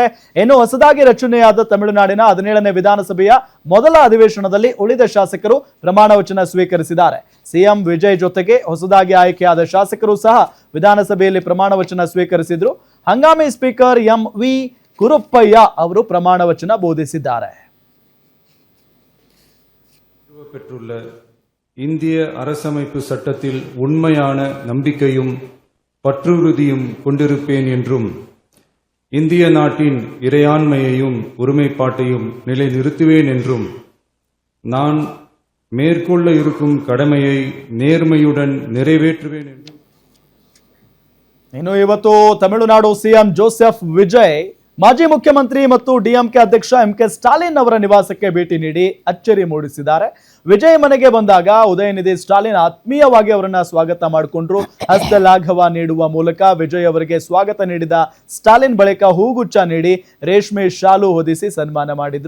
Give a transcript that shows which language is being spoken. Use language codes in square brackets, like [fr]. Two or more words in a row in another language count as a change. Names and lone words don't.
[kn] ಇನ್ನು ಹೊಸದಾಗಿ ರಚನೆಯಾದ ತಮಿಳುನಾಡಿನ 17ನೇ ವಿಧಾನಸಭೆಯ ಮೊದಲ ಅಧಿವೇಶನದಲ್ಲಿ ಉಳಿದ ಶಾಸಕರು ಪ್ರಮಾಣ ವಚನ ಸ್ವೀಕರಿಸಿದ್ದಾರೆ. ಸಿಎಂ ವಿಜಯ್ ಜೊತೆಗೆ ಹೊಸದಾಗಿ ಆಯ್ಕೆಯಾದ ಶಾಸಕರು ಸಹ ವಿಧಾನಸಭೆಯಲ್ಲಿ ಪ್ರಮಾಣ ವಚನ ಸ್ವೀಕರಿಸಿದ್ರು. ಹಂಗಾಮಿ ಸ್ಪೀಕರ್ ಎಂ.ವಿ. ಕುರುಪ್ಪಯ್ಯ ಅವರು ಪ್ರಮಾಣ ವಚನ ಬೋಧಿಸಿದ್ದಾರೆ. [ta] பெற்றுள்ள இந்திய அரசமைப்பு சட்டத்தில் உண்மையான நம்பிக்கையும் பற்றுறுதியும் கொண்டிருப்பேன் என்றும் இந்திய நாட்டின் இறையாண்மையையும் ஒருமைப்பாட்டையும் நிலைநிறுத்துவேன் என்றும் நான் மேற்கொள்ள இருக்கும் கடமையை நேர்மையுடன் நிறைவேற்றுவேன் என்றும். [kn] ಇನ್ನು ಇವತ್ತು ತಮಿಳುನಾಡು ಸಿಎಂ ಜೋಸೆಫ್ ವಿಜಯ್ ಮಾಜಿ ಮುಖ್ಯಮಂತ್ರಿ ಮತ್ತು ಡಿಎಂಕೆ ಅಧ್ಯಕ್ಷ ಎಂಕೆ ಸ್ಟಾಲಿನ್ ಅವರ ನಿವಾಸಕ್ಕೆ ಭೇಟಿ ನೀಡಿ ಅಚ್ಚರಿ ಮೂಡಿಸಿದ್ದಾರೆ. ವಿಜಯ್ ಮನೆಗೆ ಬಂದಾಗ ಉದಯನಿಧಿ ಸ್ಟಾಲಿನ್ ಆತ್ಮೀಯವಾಗಿ ಅವರನ್ನ ಸ್ವಾಗತ ಮಾಡಿಕೊಂಡ್ರು. ಹಸ್ತಲಾಘವ ನೀಡುವ ಮೂಲಕ ವಿಜಯ್ ಅವರಿಗೆ ಸ್ವಾಗತ ನೀಡಿದ ಸ್ಟಾಲಿನ್ ಬಳಿಕ ಹೂಗುಚ್ಛ ನೀಡಿ ರೇಷ್ಮೆ ಶಾಲು ಹೊದಿಸಿ ಸನ್ಮಾನ ಮಾಡಿದ್ರು.